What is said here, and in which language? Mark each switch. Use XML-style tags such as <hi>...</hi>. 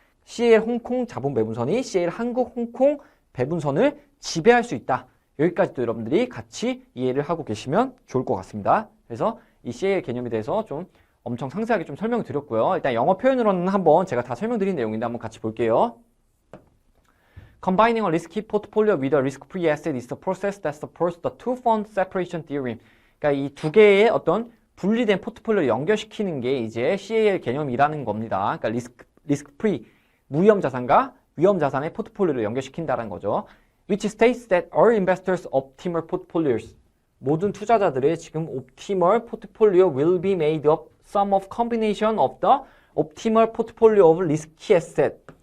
<ko>CAL 홍콩 자본 배분선이 CAL 한국 홍콩 배분선을 지배할 수 있다. 여기까지도 여러분들이 같이 이해를 하고 계시면 좋을 것 같습니다. 그래서 이 CAL 개념에 대해서 좀 엄청 상세하게 좀 설명을 드렸고요. 일단 영어 표현으로는 한번 제가 다 설명드린 내용인데 한번 같이 볼게요.</ko> <en>Combining a risky portfolio with a risk-free asset is the process that supports the two-fund separation theorem.</en> <ko>그러니까 이 두 개의 어떤 분리된 포트폴리오를 연결시키는 게 이제 CAL 개념이라는 겁니다. 그러니까 리스크-프리, 무위험 자산과 위험 자산의 포트폴리오를 연결시킨다는 거죠.</ko> <en>Which states that all investors' optimal portfolios,</en> <ko>모든 투자자들의 지금</ko> <en>optimal portfolio will be made up sum of combination of the optimal portfolio of risky asset.</en>